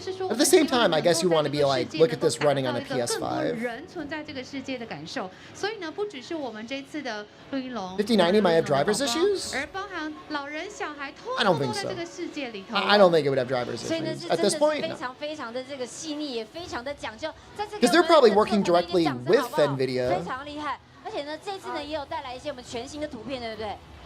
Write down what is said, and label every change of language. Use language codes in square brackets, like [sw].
[en] At the same time, I guess you want to be like, look at this running on a PS5. 5090 might have driver's issues? I don't think so. I don't think it would have driver's issues at this point. No. [zh] 非常的这个细腻，也非常的讲究，在这个 [en] Because they're probably working directly with NVIDIA. [zh] 非常厉害。而且呢，这次呢也有带来一些我们全新的图片，对不对？